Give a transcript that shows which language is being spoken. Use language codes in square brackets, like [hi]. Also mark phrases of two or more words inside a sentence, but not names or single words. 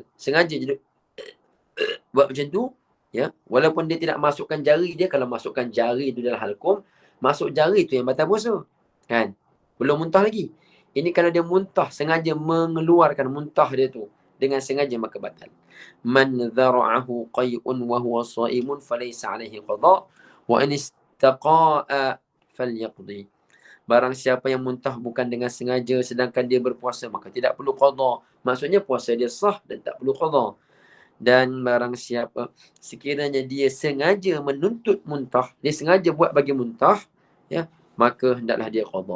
[ms] Sengaja je buat macam tu, ya, walaupun dia tidak masukkan jari dia, kalau masukkan jari itu dalam halkum, masuk jari tu yang batal puasa. Kan? Belum muntah lagi. Ini kalau dia muntah, sengaja mengeluarkan muntah dia tu dengan sengaja, maka batal. [ar] من ذرعه القيء وهو صائم فليس عليه قضاء وإن استقاء فليقض. [ms] Barang siapa yang muntah bukan dengan sengaja sedangkan dia berpuasa, maka tidak perlu qada. Maksudnya puasa dia sah dan tak perlu qada. Dan barang siapa sekiranya dia sengaja menuntut muntah, dia sengaja buat bagi muntah, ya, maka hendaklah dia qada.